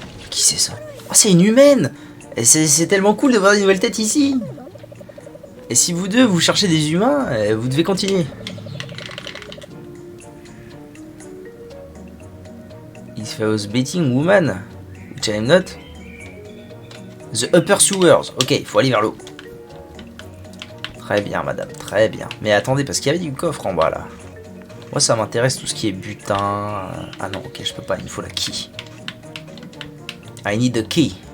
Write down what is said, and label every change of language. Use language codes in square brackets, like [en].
[fr] Qui c'est ça? Oh, c'est une humaine. Et c'est tellement cool de voir des nouvelles têtes ici. Et si vous deux, vous cherchez des humains, vous devez continuer. [en] If I was betting woman, which I am not. The upper sewers. [fr] Ok, il faut aller vers l'eau. Très bien, madame, très bien. Mais attendez, parce qu'il y avait du coffre en bas, là. Moi, ça m'intéresse tout ce qui est butin. Ah non, ok, je peux pas, il me faut la key. [en] I need a key.